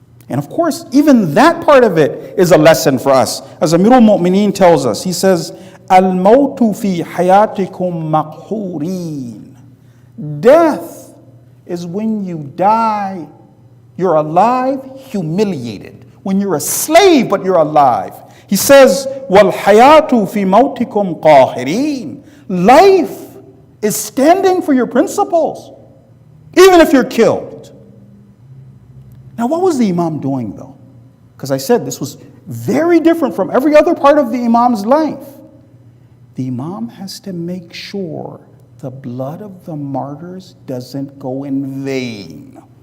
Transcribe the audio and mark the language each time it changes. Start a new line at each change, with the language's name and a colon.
English: And of course, even that part of it is a lesson for us. As Amirul Mu'mineen tells us, he says,
Arabic: Al-mawtu fi hayatikum maqhureen.
English: Death is when you die, you're alive, humiliated. When you're a slave, but you're alive. He says,
Arabic: وَالْحَيَاةُ فِي مَوْتِكُمْ قَاهِرِينَ.
English: Life is standing for your principles, even if you're killed. Now, what was the Imam doing, though? Because I said this was very different from every other part of the Imam's life. The Imam has to make sure the blood of the martyrs doesn't go in vain.